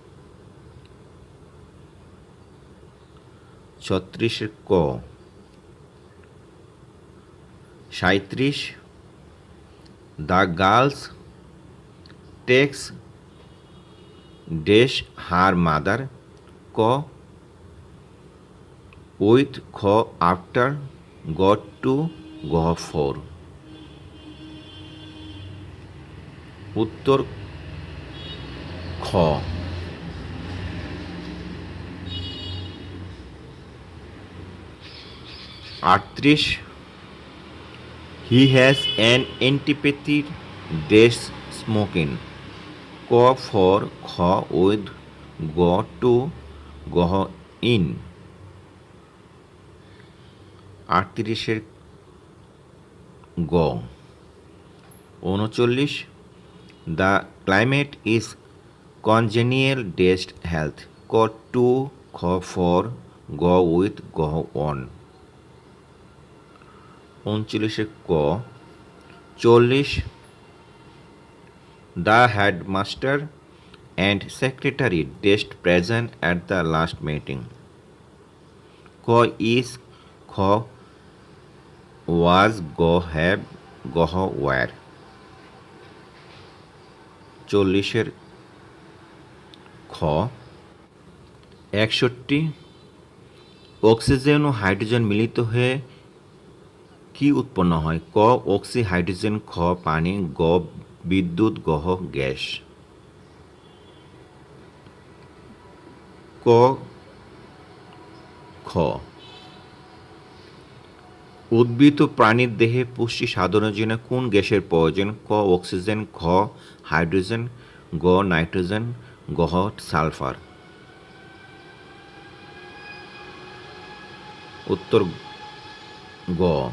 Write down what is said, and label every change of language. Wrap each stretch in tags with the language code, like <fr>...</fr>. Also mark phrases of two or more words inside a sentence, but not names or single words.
<bn>36 ক।</bn> <en>37। The girls takes dash her mother, ক with, খ after, গ to, গ for।</en> <bn>উত্তর খ। 38,</bn> <en>he has an antipathy dash smoking, ক for, খ with, গ to, গ in।</en> <bn>38 গ। 39,</bn> <en>the climate is congenial dash health, ক to, খ for, গ with, গ on।</en> <bn>39 ক। 40,</bn> <en>the headmaster and secretary dash present at the last meeting, ক is, খ was, গ have, গ were।</en> <bn>40 খ। 61, অক্সিজেন ও হাইড্রোজেন মিলিত হয়ে কি উৎপন্ন হয়, ক অক্সি হাইড্রোজেন, খ পানি, গ বিদ্যুৎ, গ গ্যাস। ক খ। উদ্ভিদ ও প্রাণীর দেহে পুষ্টি সাধনের জন্য কোন গ্যাসের প্রয়োজন, ক অক্সিজেন, খ হাইড্রোজেন, গ নাইট্রোজেন, গ সালফার। উত্তর গ।</bn>